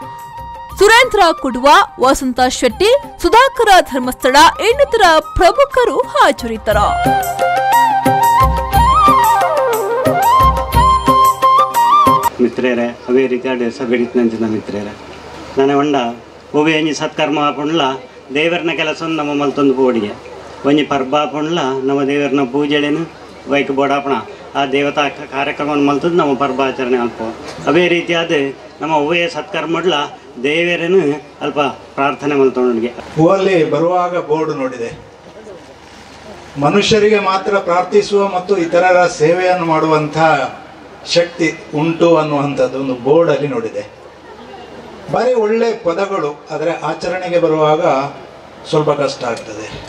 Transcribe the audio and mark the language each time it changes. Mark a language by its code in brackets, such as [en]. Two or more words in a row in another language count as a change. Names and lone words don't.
[kn] ಸುರೇಂದ್ರ ಕುಡುವ, ವಸಂತ ಶೆಟ್ಟಿ, ಸುಧಾಕರ ಧರ್ಮಸ್ಥಳ ಇನ್ನಿತರ ಪ್ರಮುಖರು ಹಾಜರಿದ್ದರು. [tcy] ಮಿತ್ರ ಮಿತ್ರರೇ ಅವೇ ರೀತಿಯಾದ ಸಭೆಡಿತಂಚಿನ ಮಿತ್ರರೇ ನಾನು ಹೊಂಡ ಒಬ್ಬ ಒಂಜಿ ಸತ್ಕರ್ಮ ಹಾಕೊಂಡ್ಲ ದೇವರನ ಕೆಲಸವನ್ನು ನಮ್ಮ ಮಲ್ತೊಂದು ಬೋಡಿಗೆ ಒಂಜಿ ಪರ್ಬ ಹಾಕೊಂಡ್ಲ ನಮ್ಮ ದೇವರನ ಪೂಜೆಳೇನು ವೈಕ್ ಬೋಡಾಪಣ ಆ ದೇವತಾ ಕಾರ್ಯಕ್ರಮವನ್ನು ಮಲ್ತದ್ದು ನಮ್ಮ ಪರ್ಬಾಚರಣೆ ಅಲ್ಪ ಅವೇ ರೀತಿಯಾದ ನಮ್ಮ ಒವ್ವೇ ಸತ್ಕರ್ಮಡ್ಲ ದೇವರನ್ನು ಅಲ್ಪ ಪ್ರಾರ್ಥನೆ ಮಲ್ತೊಂಡಿಗೆ [kn] ಹೂವಲ್ಲಿ ಬರುವಾಗ ಬೋರ್ಡ್ ನೋಡಿದೆ, ಮನುಷ್ಯರಿಗೆ ಮಾತ್ರ ಪ್ರಾರ್ಥಿಸುವ ಮತ್ತು ಇತರರ ಸೇವೆಯನ್ನು ಮಾಡುವಂಥ ಶಕ್ತಿ ಉಂಟು ಅನ್ನುವಂಥದ್ದು ಒಂದು ಬೋರ್ಡಲ್ಲಿ ನೋಡಿದೆ. ಭಾರಿ ಒಳ್ಳೆ ಪದಗಳು, ಆದರೆ ಆಚರಣೆಗೆ ಬರುವಾಗ ಸ್ವಲ್ಪ ಕಷ್ಟ ಆಗ್ತದೆ.